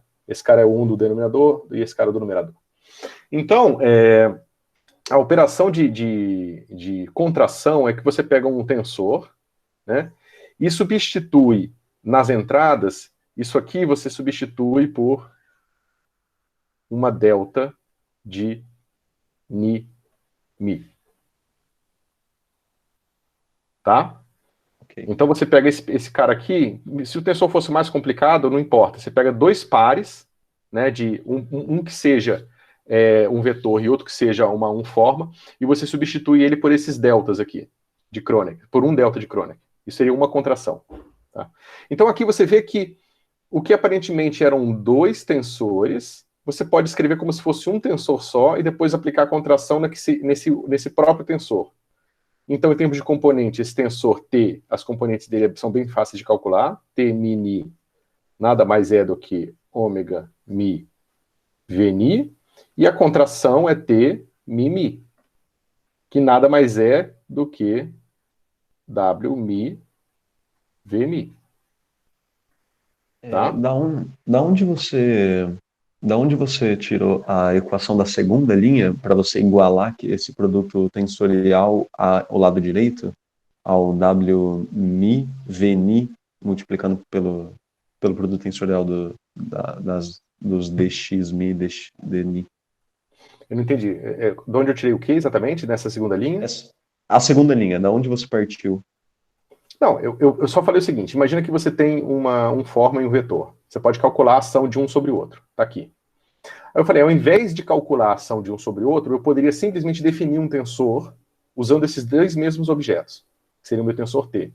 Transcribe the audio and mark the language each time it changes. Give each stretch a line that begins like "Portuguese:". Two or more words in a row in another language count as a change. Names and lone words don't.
Portuguese: Esse cara é o 1 do denominador e esse cara é do numerador. Então, a operação de contração é que você pega um tensor, né? E substitui nas entradas, isso aqui você substitui por uma delta de ni, mi. Tá? Ok. Então você pega esse cara aqui, se o tensor fosse mais complicado, não importa. Você pega dois pares, né, de um que seja um vetor e outro que seja uma forma, e você substitui ele por esses deltas aqui, de Kronecker, por um delta de Kronecker. Isso seria uma contração. Tá? Então aqui você vê que o que aparentemente eram dois tensores, você pode escrever como se fosse um tensor só e depois aplicar a contração nesse próprio tensor. Então, em termos de componente, esse tensor T, as componentes dele são bem fáceis de calcular. T mini nada mais é do que ômega mi v ni. E a contração é T mi mi, que nada mais é do que W mi v mi. Tá? Da onde você tirou a equação da segunda linha para você igualar esse produto tensorial ao lado direito, ao W mi V ni, multiplicando pelo produto tensorial dos dx mi d ni? Eu não entendi. De onde eu tirei o que exatamente nessa segunda linha? A segunda linha, da onde você partiu? Não, eu só falei o seguinte: imagina que você tem um forma e um vetor. Você pode calcular a ação de um sobre o outro. Tá aqui. Aí eu falei, ao invés de calcular a ação de um sobre o outro, eu poderia simplesmente definir um tensor usando esses dois mesmos objetos, que seria o meu tensor T.